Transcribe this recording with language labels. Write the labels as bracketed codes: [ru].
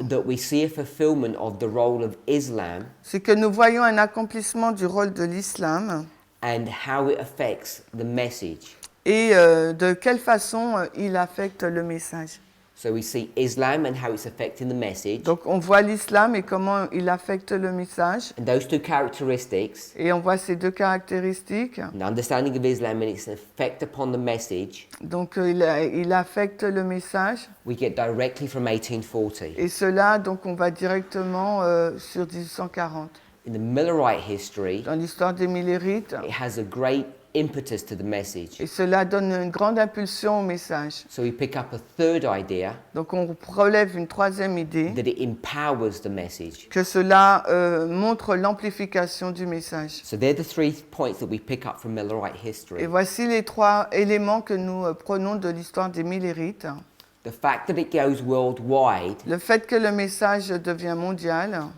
[en] that we see a fulfillment of the role of Islam [fr] c'est que nous voyons un accomplissement du rôle de l'islam [en] and how it affects the message. [fr] et de quelle façon il affecte le message. [en] So we see Islam and how it's affecting the message. [fr] Donc on voit l'islam et comment il affecte le message. [en] And those two characteristics, [fr] Et on voit ces 2 caractéristiques. [en] an understanding of Islam and its effect upon the message, [fr] Donc il affecte le message. [en] we get directly from 1840. [fr] Et cela, donc on va directement sur 1840. [en] In the Millerite history, [fr] Dans l'histoire des Millérites. [en] it has a great impetus to the message. [fr] Et cela donne une grande impulsion au message. [en] So we pick up a third idea [fr] Donc on relève une 3e idée. [en] that it empowers the message. [fr] Que cela montre l'amplification du message. [en] So they're the 3 points that we pick up from Millerite [fr] Et [en] history. [fr] voici les 3 éléments que nous prenons de l'histoire des Millérites. [en] The fact that it goes worldwide, [fr] Le fait que le message devient mondial.